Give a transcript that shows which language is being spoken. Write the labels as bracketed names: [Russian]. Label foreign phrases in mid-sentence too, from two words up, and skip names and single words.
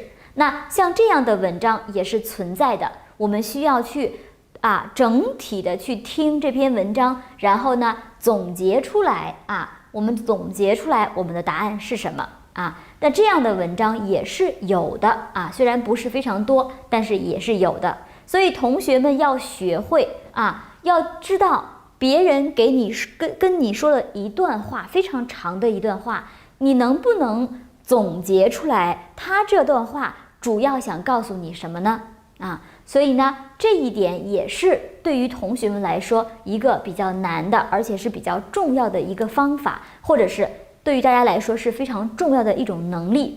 [Chinese] 那像這樣的文章也是存在的，我们需要去整體的去聽這篇文章，然後呢總結出來我們總結出來我們的答案是什麼那這樣的文章也是有的雖然不是非常多，但是也是有的。所以同學們要學會要知道別人給你跟你說了一段話，非常長的一段話，你能不能總結出來他這段話主要想告訴你什麼呢？所以呢，這一點也是對於同學們來說一個比較難的，而且是比較重要的一個方法，或者是對於大家來說是非常重要的一種能力。